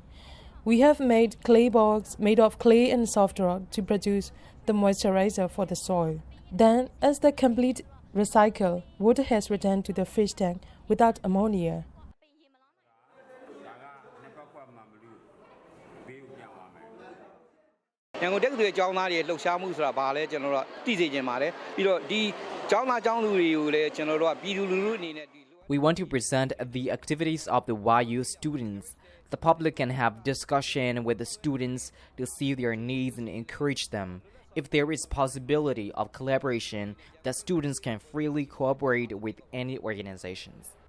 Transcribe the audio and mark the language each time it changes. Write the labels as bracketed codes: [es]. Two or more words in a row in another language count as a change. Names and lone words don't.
[en] We have made clay box made of clay and soft rock to produce the moisturizer for the soil. Then, as the complete recycle, water has returned to the fish tank without ammonia. [my] Yangon တက္ကသိုလ်ကျောင်းသားတွေလှုပ်ရှားမှုဆိုတာဘာလဲကျွန်တော်တို့သိစေချင်ပါတယ်ပြီးတော့ဒီကျောင်းသားကျောင်းသူတွေကိုလည်းကျွန်တော်တို့ကပြည်သူလူထုအနေနဲ့ [en] We want to present the activities of the YU students. The public can have discussion with the students to see their needs and encourage them. If there is possibility of collaboration, the students can freely cooperate with any organizations.